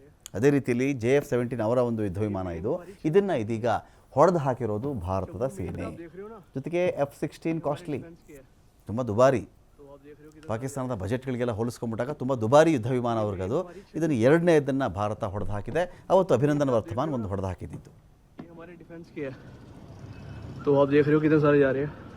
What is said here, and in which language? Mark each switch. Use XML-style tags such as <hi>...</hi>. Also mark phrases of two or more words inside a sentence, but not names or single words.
<kn>ಅದೇ ರೀತಿಯಲ್ಲಿ JF-17 ಅವರ ಒಂದು ಯುದ್ಧ ವಿಮಾನ ಇದು. ಇದನ್ನು ಇದೀಗ ಹೊಡೆದು ಹಾಕಿರೋದು ಭಾರತದ ಸೇನೆ. ಜೊತೆಗೆ F-16 ಕಾಸ್ಟ್ಲಿ, ತುಂಬ ದುಬಾರಿ. ಪಾಕಿಸ್ತಾನದ ಬಜೆಟ್ಗಳಿಗೆಲ್ಲ ಹೋಲಿಸ್ಕೊಂಡ್ಬಿಟ್ಟಾಗ ತುಂಬ ದುಬಾರಿ ಯುದ್ಧ ವಿಮಾನ ಅವ್ರಿಗದು. ಇದನ್ನು 2ನೇದನ್ನು ಭಾರತ ಹೊಡೆದು ಹಾಕಿದೆ. ಅವತ್ತು ಅಭಿನಂದನ ವರ್ತಮಾನ ಒಂದು ಹೊಡೆದು ಹಾಕಿದ್ದು.</kn> <hi>तो आप देख रहे हो कितने सारे जा रहे हैं.</hi>